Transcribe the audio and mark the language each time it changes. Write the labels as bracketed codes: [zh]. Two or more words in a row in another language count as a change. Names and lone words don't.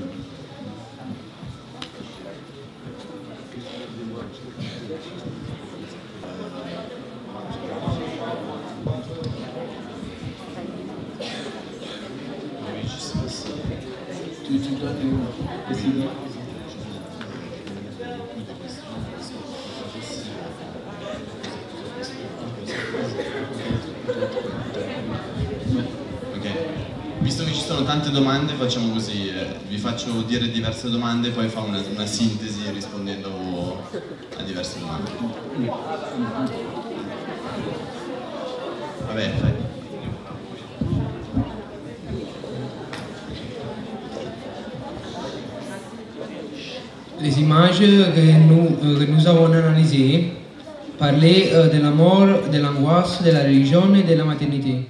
[fr] Tu dois décider. [it] Ok, visto che ci sono tante domande facciamo così, vi faccio dire diverse domande e poi fa una sintesi rispondendo a diverse domande. Vabbè, fai. [fr] Les images que nous avons analysées parlaient de la mort, de l'angoisse, de la religion et de la maternité.